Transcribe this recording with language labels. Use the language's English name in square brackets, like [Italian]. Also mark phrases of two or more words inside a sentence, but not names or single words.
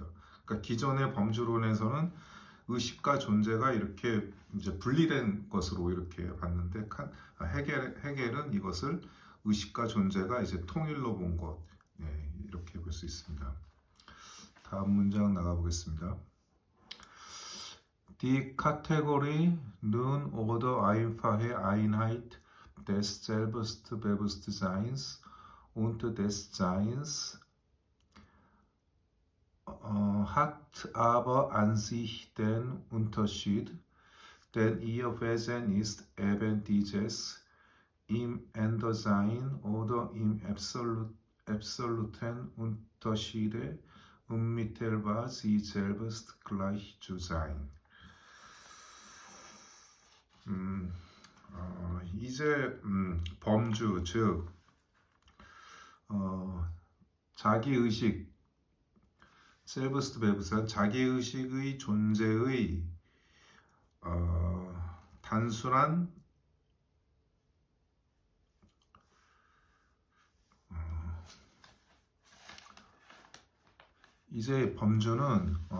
[Korean] 그러니까 기존의 범주론에서는 의식과 존재가 이렇게 이제 분리된 것으로 이렇게 봤는데 헤겔은 이것을 의식과 존재가 이제 통일로 본 것, 이렇게 볼 수 있습니다. 다음 문장 나가보겠습니다. [German] Die Kategorie nun oder einfache Einheit des Selbstbewusstseins und des Seins hat aber an sich den Unterschied, denn ihr Wesen ist eben dieses im Endersein oder im absoluten Unterschiede unmittelbar sie selbst gleich zu sein. [Korean] 이제 범주, 즉 자기의식, 셀브스트베브스는 자기의식의 존재의 단순한 이제 범주는